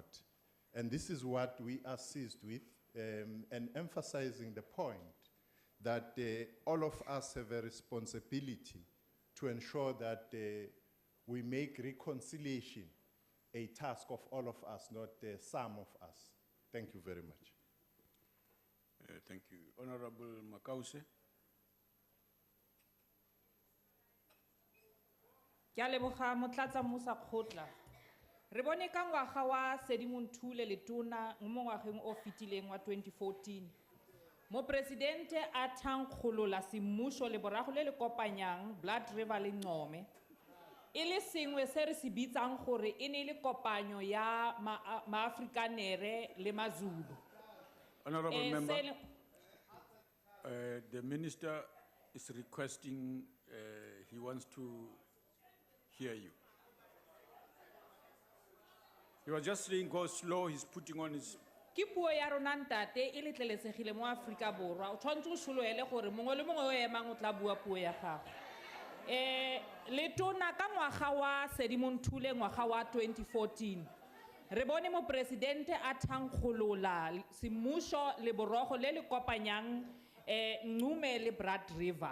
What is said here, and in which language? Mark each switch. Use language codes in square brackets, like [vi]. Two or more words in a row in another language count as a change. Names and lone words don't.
[en] And this is what we are seized with, and emphasizing the point that all of us have a responsibility to ensure that we make reconciliation a task of all of us, not some of us. Thank you very much. Thank you. Honorable Makause. [tn] Ke a leboga motlatsa Musa Kgotla. Re bone ka ngwaga wa Sedimonthole letona mo ngwageng o fetileng wa 2014. Mo presidente a thankgolola semmuso le borago le le kopanyang Blood River le Ncome. E le sengwe se re se bitsang gore e ne le kopanyo ya maafrikanere le maZulu. [en] Honorable member, the minister is requesting, he wants to hear you. He was just saying go slow, he's putting on his... [tn] Ke puo ya rona ntate e letlelesegile mo Afrika Borwa o tshwantse o sologele gore mongwe le mongwe o emang o tla bua puo ya gago. Letona ka ngwaga wa Sedimonthole ngwaga wa 2014 re bone mo presidente a thankgolola semmuso le borogo le le kopanyang Ncome le Blood River.